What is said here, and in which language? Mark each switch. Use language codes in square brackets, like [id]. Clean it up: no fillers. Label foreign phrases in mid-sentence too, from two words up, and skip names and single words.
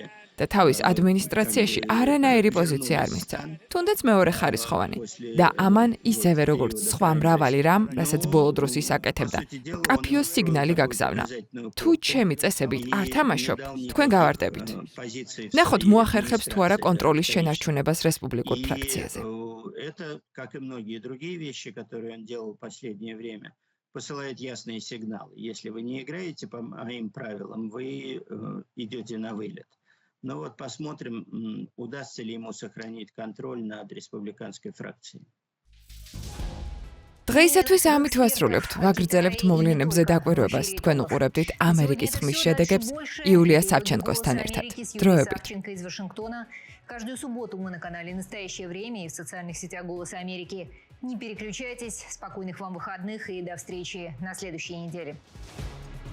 [ka] და თავის ადმინისტრაციაში არანაირი პოზიცია არ მისცა, თუნდაც მეორე ხარისხოვანი. და ამან ისევე როგორც სხვა მრავალი რამ, რასაც ბოლო დროს ის აკეთებდა, მკაფიო სიგნალი გაგზავნა. თუ ჩემი წესებით არ თამაშობ, თქვენ გავარდებით. ნახოთ მოახერხებს თუ არა კონტროლის შენარჩუნებას რესპუბლიკურ ფრაქციაზე. [ru] Посылает ясные сигналы. Если вы не играете по моим правилам, вы идете на вылет. Но вот посмотрим, удастся ли ему сохранить контроль над республиканской фракцией. [ka] დღეისათვის ამით ვასრულებთ. ვაგრძელებთ მოვლენებზე დაკვირვებას. თქვენ უყურებდით ამერიკის ხმის შედეგებს იულია სავჩენკოსთან ერთად. დროებით. [ru] Каждую субботу мы на канале «Настоящее время» и в социальных сетях «Голос Америки». Не переключайтесь, спокойных вам выходных и до встречи на следующей неделе.